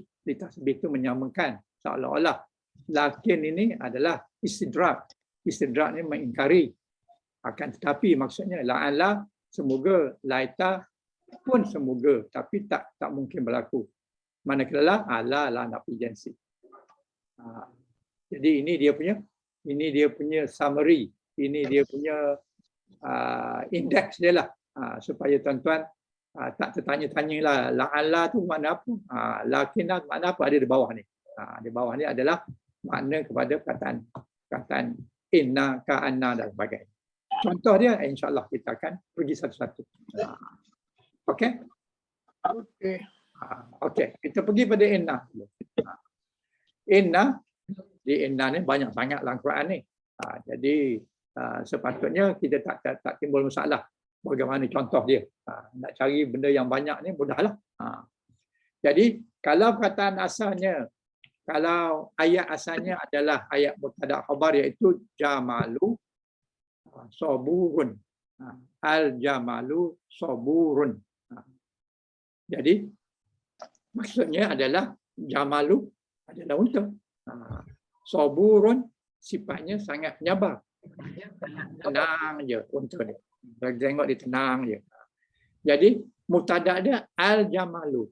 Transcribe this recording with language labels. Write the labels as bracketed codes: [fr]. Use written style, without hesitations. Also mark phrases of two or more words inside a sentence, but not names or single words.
[ms] Litasbih itu menyamakan. Seolah-olah. Lakin ini adalah istidrak. Istidrak ni mengingkari. Akan tetapi maksudnya la'alla, semoga, laita pun semoga, tapi tak mungkin berlaku. Manakala [ar] la nafi jinsi. [ms] Jadi ini dia punya summary. Ini dia punya indeks dia lah. Supaya tuan-tuan tak tertanya-tanya lah la'alla tu makna apa. Lakin makna apa ada di bawah ni. Di bawah ni adalah makna kepada perkataan inna, ka'anna dan sebagainya. Contoh dia insya-Allah kita akan pergi satu-satu. Okey? Okey, kita pergi pada inna. Inna, di inna ni banyak sangat dalam Quran ni. Jadi sepatutnya kita tak timbul masalah bagaimana contoh dia. Nak cari benda yang banyak ni mudahlah. Jadi kalau perkataan asalnya, kalau ayat asalnya adalah ayat [ar] mubtada' khabar [ms] iaitu [ar] jamalu saburun. Al-jamalu saburun. [ms] Jadi maksudnya adalah jamalu adalah unta. Saburun sifatnya sangat menyabar. Tenang je unta ni. Bagi tengok dia tenang je. Jadi mubtada dia al-jamalu.